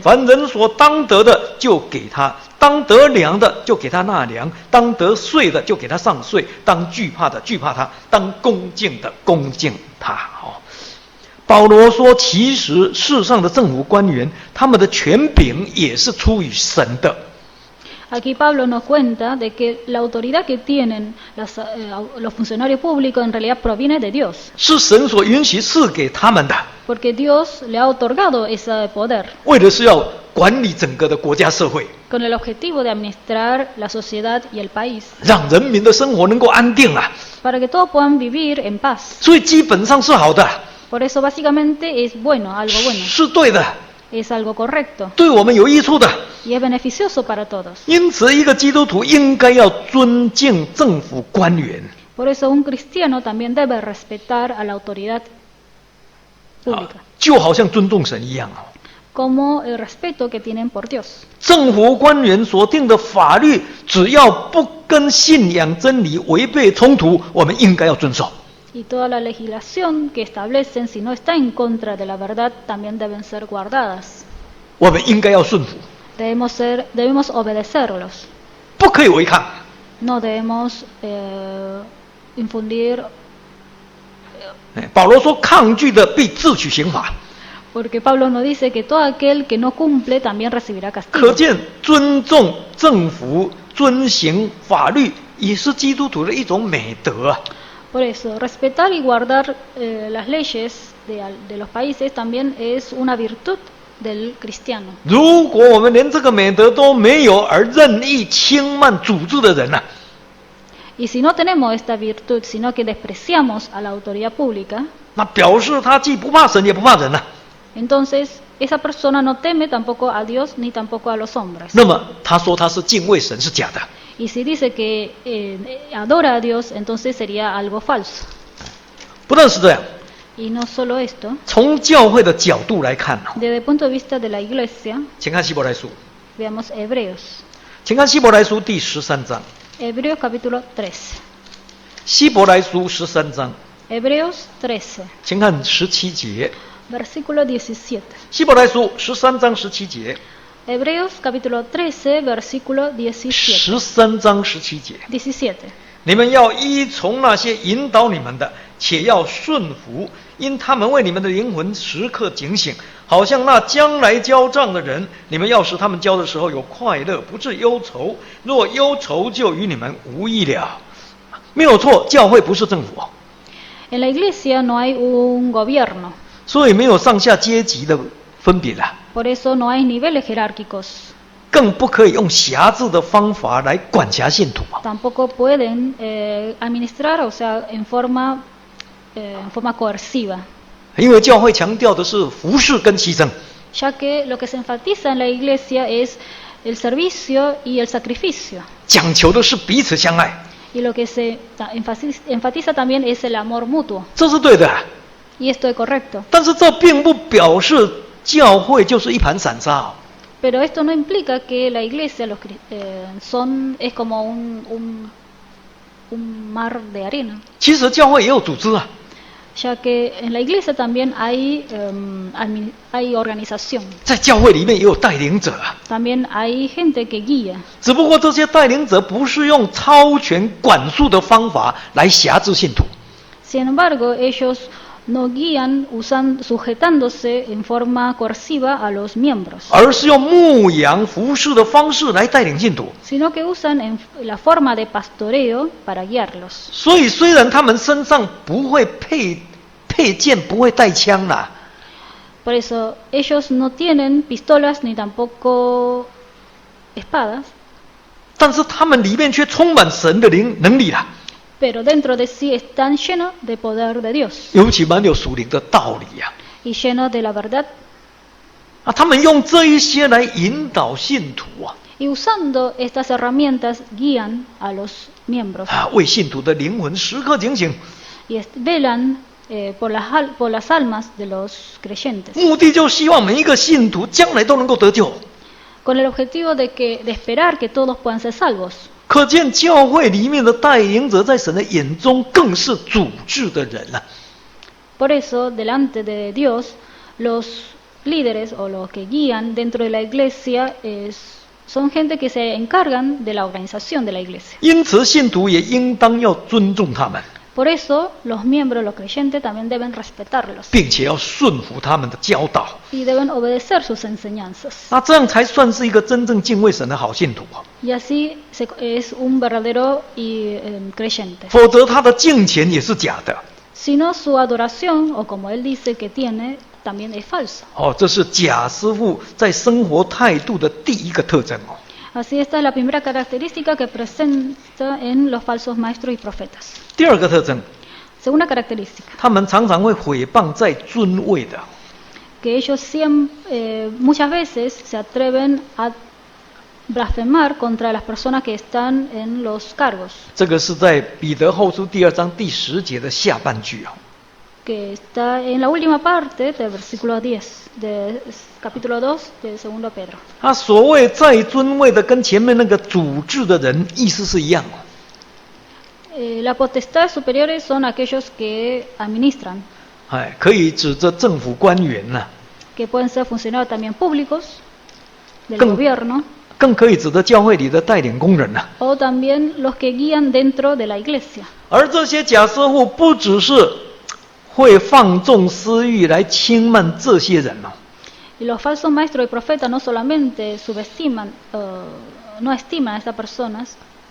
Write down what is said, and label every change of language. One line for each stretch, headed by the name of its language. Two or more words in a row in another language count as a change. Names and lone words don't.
Chinese: 凡人所当得的就给他，当得粮的就给他纳粮，当得税的就给他上税，当惧怕的惧怕他，当恭敬的恭敬他。保罗说，其实世上的政府官员，他们的权柄也是出于神的。
Spanish: Aquí Pablo nos cuenta de que la autoridad que tienen los funcionarios públicos en realidad proviene de Dios.
Chinese: 是神所允许赐给他们的，
Spanish: Porque Dios le ha otorgado ese poder
Chinese: 为的是要管理整个的国家社会，
Spanish: con el objetivo de administrar la sociedad y el país,
Chinese: 让人民的生活能够安定啊。
Spanish: para que todos puedan vivir en paz.
Chinese: 所以基本上是好的，
Spanish: Por eso básicamente es bueno, algo bueno,
Chinese: 是对的，
Spanish: es algo correcto
Chinese: 对我们有益处的。
Spanish: y es beneficioso para todos.
Chinese: 因此，一个基督徒应该要尊敬政府官员。
Spanish: Por eso un cristiano también debe respetar a la autoridad pública,
Chinese: 就好像尊重神一样。
Spanish: como el respeto que tienen por Dios.
Chinese: 政府官员所定的法律，只要不跟信仰真理违背冲突，我们应该要遵守。
Spanish: Y toda la legislación que establecen, si no está en contra de la verdad, también deben ser guardadas.
Chinese: 我们应该要顺服，
Spanish: Debemos obedecerlos.
Chinese: 不可以违抗。
Spanish: No debemos infundir,
Chinese: 保罗说，抗拒的必自取刑罚。
Spanish: porque Pablo nos dice que todo aquel que no cumple también recibirá
Chinese: 可
Spanish: castigo.
Chinese: 见尊重政府、遵行法律，也是基督徒的一种美德啊。
Spanish: Por eso, respetar y guardar las leyes de los países también es una virtud del cristiano.
Chinese: 如果我们连这个美德都没有，而任意轻慢组织的人啊，
Spanish: Y si no tenemos esta virtud, sino que despreciamos a la autoridad pública,
Chinese: 那表示他既不怕神也不怕人呐、
Spanish: entonces esa persona no teme tampoco a Dios ni tampoco a los hombres.
Chinese: 那么他说他是敬畏神是假的。
Spanish: Y si dice que adora a Dios, entonces sería algo falso.
Chinese: 不但是这样，
Spanish: Y no solo esto,
Chinese: 从教会的角度来看呢，
Spanish: desde el punto de vista de la iglesia,
Chinese: 请看希伯来书，
Spanish: veamos Hebreos.
Chinese: 请看希伯来书第13章，
Spanish: Hebreos capítulo 13.
Chinese: 希伯来书13章，
Spanish: Hebreos 13,
Chinese: 请看17节，
Spanish: versículo 17.
Chinese: 希伯来书13章17节，
Spanish: Hebreos capítulo 13, versículo 17.
Chinese: 13 章17节，
Spanish: 17.
Chinese: 你们要依从那些引导你们的，且要顺服，因他们为你们的灵魂时刻警醒，好像那将来交账的人。你们要使他们交的时候有快乐，不致忧愁。若忧愁，就与你们无益了。没有错，教会不是政府，
Spanish: En la iglesia no hay un gobierno,
Chinese: 所以没有上下阶级的分别了，
Spanish: por eso no hay niveles jerárquicos.
Chinese: 更不可以用辖制的方法来管辖信徒。
Spanish: Tampoco pueden administrar, o sea, en forma coerciva,
Chinese: 因为教会强调的是服侍跟牺牲。
Spanish: ya que lo que se enfatiza en la iglesia es el servicio y el sacrificio.
Chinese: 讲求的是彼此相爱，
Spanish: Y lo que se enfatiza también es el amor mutuo.
Chinese: 这是对的。
Spanish: Y esto es correcto.
Chinese: 但是这并不表示教会就是一盘散沙。
Spanish: Pero esto no implica que la iglesia es como un mar de arena,
Chinese: 其实教会也有组织啊，
Spanish: ya que en la iglesia también hay organización,
Chinese: 在教会里面也有带领者啊。
Spanish: también hay gente que guía.
Chinese: 只不过这些带领者不是用超权管束的方法来辖制信徒，
Spanish: Sin embargo, ellos no guían sujetándose en forma coerciva a los miembros,
Chinese: 而是用牧养服侍的方式来带领信徒。
Spanish: sino que usan la forma de pastoreo para guiarlos.
Chinese: 所以虽然他们身上不会配件，不会带枪啦，
Spanish: Por eso ellos no tienen pistolas ni tampoco espadas,
Chinese: 但是他们里面却充满神的能力啦，
Spanish: pero dentro de sí están llenos de poder de Dios
Chinese: 尤其蛮有属灵的道理呀、
Spanish: y llenos de la verdad,
Chinese: 他们用这一些来引导信徒啊，
Spanish: y usando estas herramientas guían a los miembros
Chinese: 为信徒的灵魂时刻警醒，
Spanish: y velan por las almas de los creyentes,
Chinese: 目的就希望每一个信徒将来都能够得救。
Spanish: con el objetivo de esperar que todos puedan ser salvos.
Chinese: 可见教会里面的带领者在神的眼中更是主治的人啊。
Spanish: Por eso, delante de Dios, los líderes o los que guían dentro de la iglesia son gente que se encargan de la organización de la iglesia.
Chinese: 因此，信徒也应当要尊重他们，
Spanish: Por eso, los miembros, los creyentes, también deben respetarlos
Chinese: 并且要顺服他们的教导。
Spanish: y deben obedecer sus enseñanzas.
Chinese: 那这样才算是一个真正敬畏神的好信徒啊。
Spanish: Y así es un verdadero creyente.
Chinese: 否则，他的敬虔也是假的。
Spanish: Si no, su adoración, o como él dice que tiene, también es falsa.
Chinese: 哦，这是假师傅在生活态度的第一个特征哦。
Spanish: Así esta es la primera característica que presenta en los falsos maestros y profetas.
Chinese: 第二个特征，
Spanish: Segunda característica,
Chinese: 他们常常会毁谤在尊位的。
Spanish: que ellos muchas veces se atreven a blasfemar contra las personas que están en los cargos,
Chinese: 这个是在彼得后书第2章第10节的下半句啊。
Spanish: que está en la última parte del versículo 10 del capítulo 2 de 2 Pedro.
Chinese: 他所谓在尊位的，跟前面那个主治的人意思是一样哦。
Spanish: Las potestades superiores son aquellos que administran,
Chinese: 哎，可以指着政府官员呐、
Spanish: que pueden ser funcionarios también públicos del Con- gobierno,
Chinese: 更可以指着教会里的带领工人呐、
Spanish: o también los que guían dentro de la iglesia.
Chinese: 而这些假师傅不只是会放纵私欲来轻慢这些人哦，
Spanish: Y los falsos maestros y profetas no solamente subestiman, no estiman a estas personas, Taman.